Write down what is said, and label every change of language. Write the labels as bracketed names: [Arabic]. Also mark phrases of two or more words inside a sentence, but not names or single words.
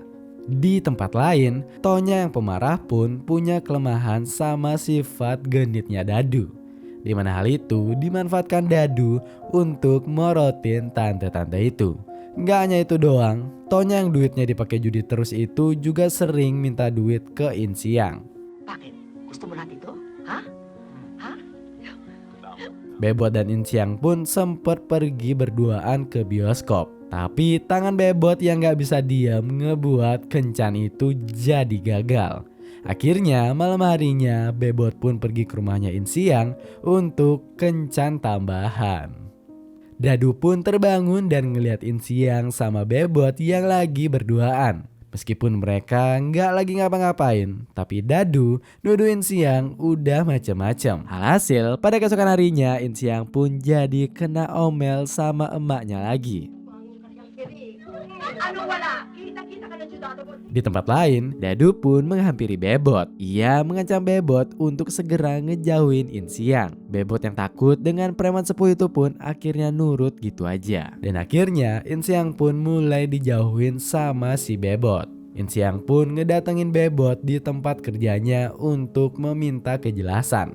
[Indonesian] Di tempat lain, Tonya yang pemarah pun punya kelemahan sama sifat genitnya Dadu. Di mana hal itu dimanfaatkan Dadu untuk morotin tante-tante itu. Nggak hanya itu doang, Tonya yang duitnya dipakai judi terus itu juga sering minta duit ke Insiang. [Filipino] Bakit? Gusto mo natin ito? Hah? Hah? [Indonesian] Bebot dan Insiang pun sempat pergi berduaan ke bioskop. Tapi tangan Bebot yang nggak bisa diam ngebuat kencan itu jadi gagal. Akhirnya malam harinya Bebot pun pergi ke rumahnya Insiang untuk kencan tambahan. Dadu pun terbangun dan ngeliat Insiang sama Bebot yang lagi berduaan. Meskipun mereka nggak lagi ngapa-ngapain, tapi Dadu nuduh Insiang udah macem-macem. Alhasil pada keesokan harinya Insiang pun jadi kena omel sama emaknya lagi. [Filipino] Ano wala? Kita ka na siyudado mo. [Indonesian] Di tempat lain, Dadu pun menghampiri Bebot. Ia mengancam Bebot untuk segera ngejauhin Insiang. Bebot yang takut dengan preman sepuh itu pun akhirnya nurut gitu aja. Dan akhirnya Insiang pun mulai dijauhin sama si Bebot. Insiang pun ngedatengin Bebot di tempat kerjanya untuk meminta kejelasan.